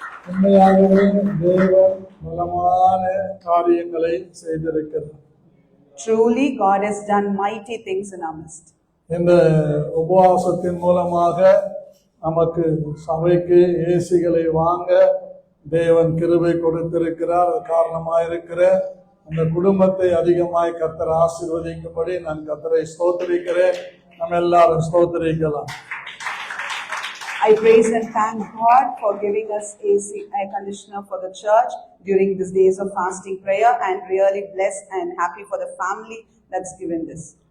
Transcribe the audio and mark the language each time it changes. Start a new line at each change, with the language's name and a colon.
Tamil: உண்மையாகவே தேவன் பலமான காரியங்களை செய்திருக்கிறார்.
English: Truly, God has done mighty things in our midst.
Tamil: இந்த உபவாசத்தின் மூலமாக நமக்கு சபைக்கு ஏசிகளை வாங்க தேவன் கிருபை கொடுத்திருக்கிறார். அது காரணமாயிருக்கிற அந்த குடும்பத்தை அதிகமாய் கர்த்தர் ஆசீர்வதிக்கும்படி நான் கர்த்தரை ஸ்தோத்திரிக்கிறேன். நம்ம எல்லாரும் ஸ்தோத்திரிக்கலாம்.
English: I praise and thank God for giving us AC air conditioner for the church during these days of fasting prayer, and really blessed and happy for the family that's given this.